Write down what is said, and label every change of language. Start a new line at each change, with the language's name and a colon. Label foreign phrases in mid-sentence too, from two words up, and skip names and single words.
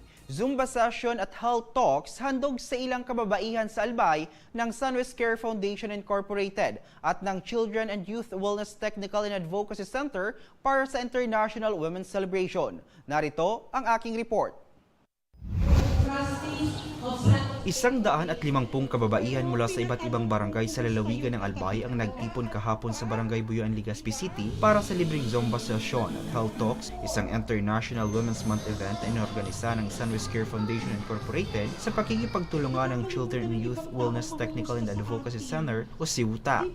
English: Zumba session
Filipino: at
English: health talks
Filipino: handog sa ilang kababaihan sa Albay ng Sunwest Care Foundation Incorporated at ng Children and Youth Wellness Technical and Advocacy Center para sa International Women's Celebration. Narito ang aking report. 150 kababaihan mula sa iba't ibang barangay sa lalawigan ng Albay ang nagtipon kahapon sa Barangay Buyoan, Legazpi City para sa libreng
English: Zumba session
Filipino: at
English: health talks,
Filipino: isang International Women's Month event na inorganisa ng Sunwest Care Foundation Incorporated sa pakikipagtulungan ng Children and Youth Wellness Technical and Advocacy Center o CIWTA.